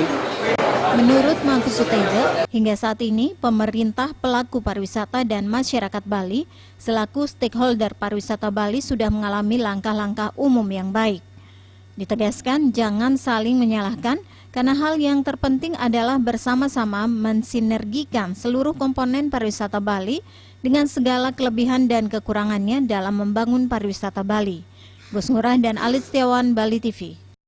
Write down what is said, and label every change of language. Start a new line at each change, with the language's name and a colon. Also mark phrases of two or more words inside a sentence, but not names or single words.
Indonesian: Menurut Mangku Suteja, hingga saat ini pemerintah, pelaku pariwisata dan masyarakat Bali selaku stakeholder pariwisata Bali sudah mengalami langkah-langkah umum yang baik. Ditegaskan jangan saling menyalahkan karena hal yang terpenting adalah bersama-sama mensinergikan seluruh komponen pariwisata Bali dengan segala kelebihan dan kekurangannya dalam membangun pariwisata Bali. Gus Ngurah dan Alit Setiawan, Bali TV.